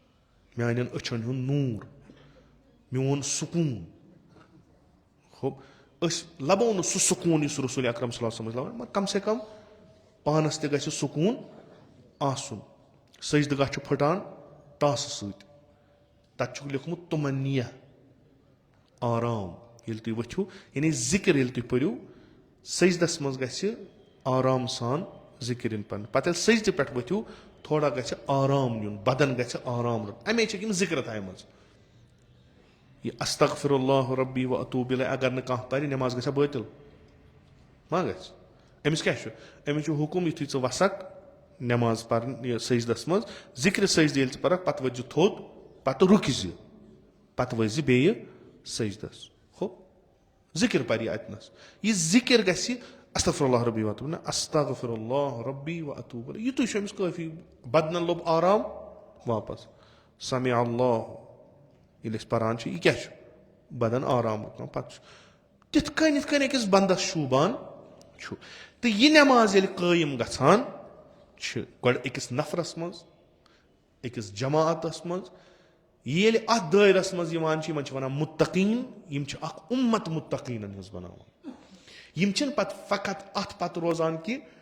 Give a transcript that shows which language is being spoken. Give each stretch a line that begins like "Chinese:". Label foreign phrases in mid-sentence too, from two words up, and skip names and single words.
Kashmiri: میانٮ۪ن أچھن ہُنٛد نوٗر میون سکوٗن أسۍ لَبو نہٕ سُہ سکوٗن یُس رسول اکرم
Arabic: صلی اللہ علیہ وسلم
Kashmiri: لَبان مگر کم سے کم پانَس تہِ گژھِ سکوٗن آسُن سجدٕ گاہ چھُ پھٕٹان ٹاسہٕ سۭتۍ تَتہِ چھُکھ لیوکھمُت تُمنیہ آرام ییٚلہِ تُہۍ ؤتھِو یعنی ذِکر ییٚلہِ تُہۍ پٔرِو سجدس منٛز گژھِ آرام سان ذِکر یِن پَرنہٕ پَتہٕ ییٚلہِ سجدٕ پٮ۪ٹھ ؤتھِو تھوڑا گژھِ آرام نیُن بدن گژھِ آرام رَٹُن اَمے چھِکھ یِم ذِکر تھایمَژٕ یہِ
Arabic: استغفر اللہ ربی و اتوب الیہ
Kashmiri: اگر نہٕ کانٛہہ پَرِ نٮ۪ماز گژھِ بٲطِل ما گژھِ أمِس کیاہ چھُ أمِس چھُ حُکُم یُتھُے ژٕ وَسکھ نٮ۪ماز پَرنہِ یہِ سجدس منٛز ذِکرِ سجدٕ ییٚلہِ ژٕ پَرکھ پَتہٕ ؤتھۍ زِ تھوٚد پَتہٕ رُکہِ زِ پَتہٕ ؤسۍ زِ بیٚیہِ سجدس ہو ذِکر پَرِ یہِ اَتنَس یہِ ذِکر گژھِ
Arabic: استغفر اللہ ربی و
Kashmiri: اتوب نہ
Arabic: استغفر اللہ ربی و اتوب الیہ
Kashmiri: یِتُے چھُ أمِس کٲفی بدنن لوٚب آرام واپس
Arabic: سمع اللہ
Kashmiri: ییٚلہِ أسۍ پَران چھِ یہِ کیاہ چھُ بدن آرام واتناوان پَتہٕ چھُ تِتھ کٔنۍ یِتھ کٔنۍ أکِس بنٛدس شوٗبان چھُ تہٕ یہِ نٮ۪ماز ییٚلہِ قٲیِم گژھان چھِ گۄڈٕ أکِس نفرس منٛز أکِس جماعتس منٛز ییٚلہِ اَتھ دٲیرس منٛز یِوان چھِ یِمن چھِ وَنان مُتقیٖن یِم چھِ اکھ اُمت مُتقیٖنن ہٕنٛز بناوان یِم چھِنہٕ پتہٕ فقط اَتھ پتہٕ روزان کہِ